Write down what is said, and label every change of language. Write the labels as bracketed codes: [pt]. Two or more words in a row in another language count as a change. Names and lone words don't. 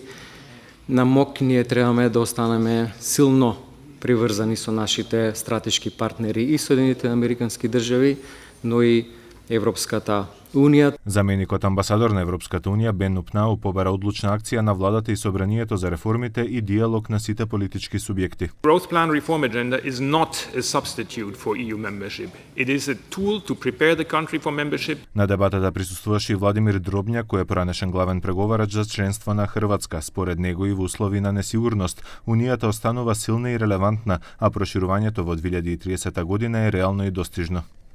[mk] На МОК ние требаме да останеме силно приврзани со нашите стратешки партнери и Соединетите американски држави, но и Европската Унија. Заменикот амбасадор на Европската Унија Бен Упнау побара одлучна акција на владата и собранието за реформите и диалог на сите политички субјекти. [en] Growth Plan Reform Agenda is not a substitute for EU membership. It is a tool to prepare the country for membership. [mk] На дебатата присуствуваше и Владимир Дробњак, кој е поранешен главен преговарач за членство на Хрватска. Според него и во услови на несигурност, Унијата останува силна и релевантна, а проширувањето во 2030 година е реално и достижно.